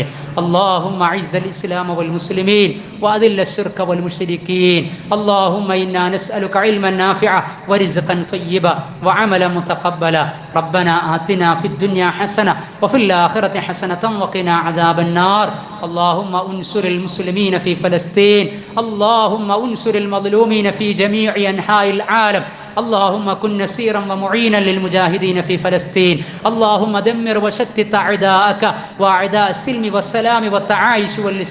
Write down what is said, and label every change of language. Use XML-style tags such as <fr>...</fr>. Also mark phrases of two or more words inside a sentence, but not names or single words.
<ar>اللهم أعز الإسلام والمسلمين وأذل الشرك والمشركين. اللهم إنا نسألك علما نافعا ورزقا طيبا وعملا متقبلا. ربنا آتنا في الدنيا حسنة وفي الآخرة حسنة وقنا عذاب النار. اللهم انصر المسلمين في فلسطين. اللهم انصر المظلومين في جميع أنحاء العالم. اللهم كن نصيرا ومعينا للمجاهدين في فلسطين. اللهم دمر وشتت أعداءك وأعداء السلم والسلام والتعايش والإسلام.</ar>